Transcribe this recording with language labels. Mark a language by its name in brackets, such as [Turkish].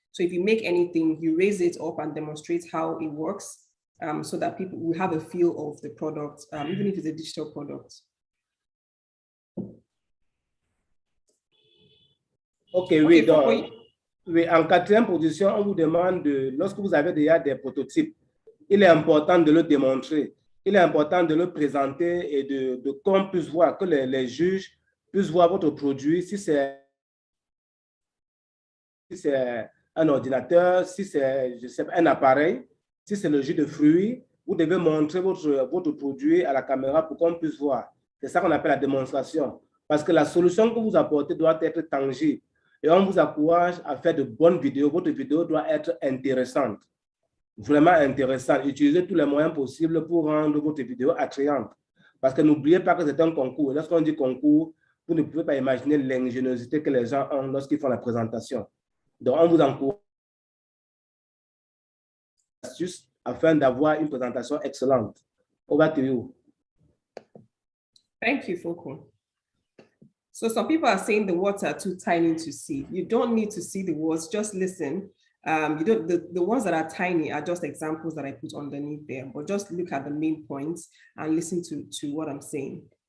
[English] So if you make anything, you raise it up and demonstrate how it works, so that people will have a feel of the product, even if it's a digital product. [French] Okay, oui, donc, oui, en 4e position, on vous demande, lorsque vous avez déjà des prototypes, il est important de le démontrer. Il est important de le présenter et de qu'on puisse voir, que les juges puissent voir votre produit, si c'est un ordinateur, si c'est un appareil, si c'est le jus de fruits, vous devez montrer votre produit à la caméra pour qu'on puisse voir. C'est ça qu'on appelle la démonstration. Parce que la solution que vous apportez doit être tangible. Et on vous encourage à faire de bonnes vidéos. Votre vidéo doit être intéressante. Vraiment intéressante. Utilisez tous les moyens possibles pour rendre votre vidéo attrayante. Parce que n'oubliez pas que c'est un concours. Lorsqu'on dit concours, vous ne pouvez pas imaginer l'ingéniosité que les gens ont lorsqu'ils font la présentation. Donc, on vous encourage afin d'avoir une présentation excellente. [English] Over to you. Thank you, Foko. So some people are saying the words are too tiny to see. You don't need to see the words, just listen. You don't, the ones that are tiny are just examples that I put underneath there, but just look at the main points and listen to what I'm saying.